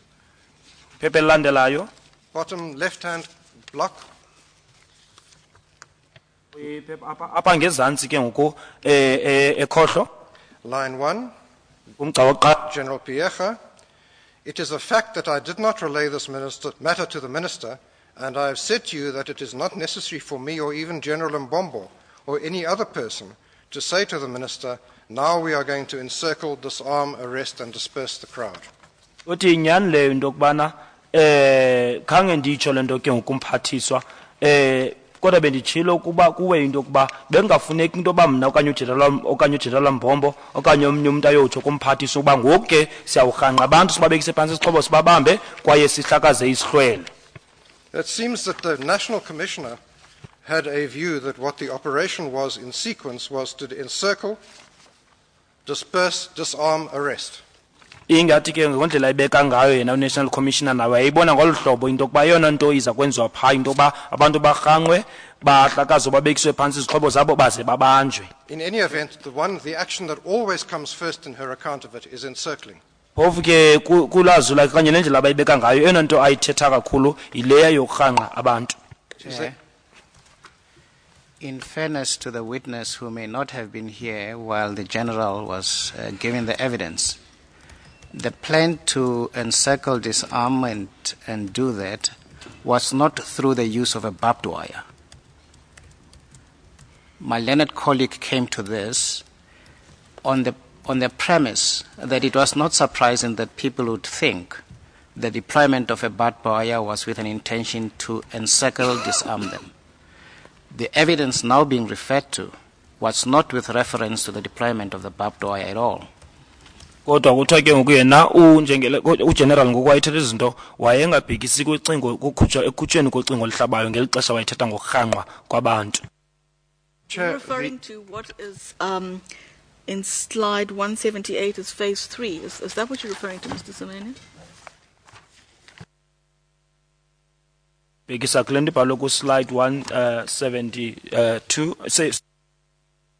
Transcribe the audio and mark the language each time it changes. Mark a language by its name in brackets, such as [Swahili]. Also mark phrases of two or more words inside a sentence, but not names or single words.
[Xhosa] phepha elilandelayo, [English] bottom left-hand block. [Xhosa] Apha ngezantsi ke ngoku ekhohlo. [English] Line 1. [Xhosa] Umgca [English] General Piecha, it is a fact that I did not relay this matter to the minister, and I have said to you that it is not necessary for me or even General Mbombo or any other person to say to the minister, now we are going to encircle, disarm, arrest, and disperse the crowd. [Xhosa] Uthi inyani leyo into yokubana khange nditsho le nto ke ngokumphathiswa kodwa benditshilo ukuba kuwe into yokuba bengafuneki into yoba mna okanye uGeneral Mbombo okanye omnye umuntu ayotsho kumphathiswa ukuba ngoku ke siyawurhanqa abantu sibabekise phantsi isixhobo sibabambe kwaye sihlakaze isihlwele. [English] It seems that the National Commissioner had a view that what the operation was in sequence was to encircle, disperse, disarm, arrest. [Xhosa] Ingathi ke ngondlela ibeka ngayo yena uNational Commissioner nawe ayibona ngolu hlobo into yokuba yona nto iza kwenziwa phaa into yokuba abantu barhanqwe bahlakazwe babekiswe phantsi izixhobo zabo baze babanjwe. [English] In any event, the action that always comes first in her account of it is encircling. [Xhosa] Phofu ke kulazula kanye nendlela abayibeka ngayo yona nto ayithetha kakhulu yileya yokurhanqa abantu. [English] In fairness to the witness who may not have been here while the general was giving the evidence, the plan to encircle, disarm, and do that was not through the use of a barbed wire. My learned colleague came to this on the premise that it was not surprising that people would think the deployment of a barbed wire was with an intention to encircle, disarm them. The evidence now being referred to was not with reference to the deployment of the barbed wire at all. [Xhosa] Kodwa kuthiwa ke ngoku yena uGeneral ngoku wayethetha izinto wayengabhekisi kwicingo ekukhutshweni kocingo lihlabayo ngeli xesha wayethetha ngokurhanqwa kwabantu. [English] You're referring to what is in slide 178 as phase 3. Is that what you're referring to, Mr. Semenya? [Xhosa] Bhekisa kule nto ibhalwe ku slide 172